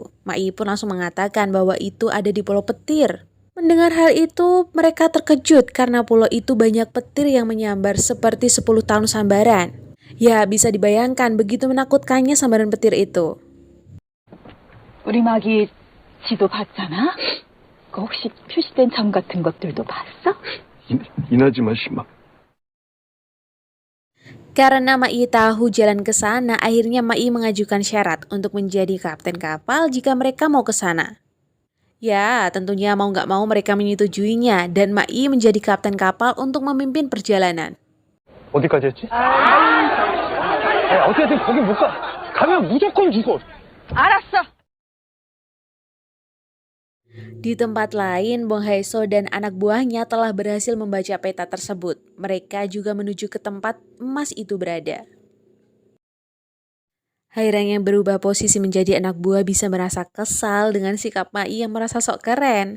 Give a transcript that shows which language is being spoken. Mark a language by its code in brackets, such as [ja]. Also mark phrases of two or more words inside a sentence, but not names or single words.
[id] Ma-i pun langsung mengatakan bahwa itu ada di Pulau Petir. Mendengar hal itu, mereka terkejut karena pulau itu banyak petir yang menyambar seperti 10 tahun sambaran. Ya, bisa dibayangkan begitu menakutkannya sambaran petir itu. [ko] 우리 마기 지도 봤잖아? 그 혹시 표시된 점 같은 것들도 봤어? 이나즈마 씨마. [id] Karena Ma-i tahu jalan ke sana, akhirnya Ma-i mengajukan syarat untuk menjadi kapten kapal jika mereka mau ke sana. Ya, tentunya mau nggak mau mereka menyetujuinya dan Ma-i menjadi kapten kapal untuk memimpin perjalanan. [ko] 어디까지 했지? 어쨌든 거기 못 가. 가면 무조건 죽어. 알았어. [id] Di tempat lain, Bong Hae-so dan anak buahnya telah berhasil membaca peta tersebut. Mereka juga menuju ke tempat emas itu berada. Haerang yang berubah posisi menjadi anak buah bisa merasa kesal dengan sikap Ma-i yang merasa sok keren.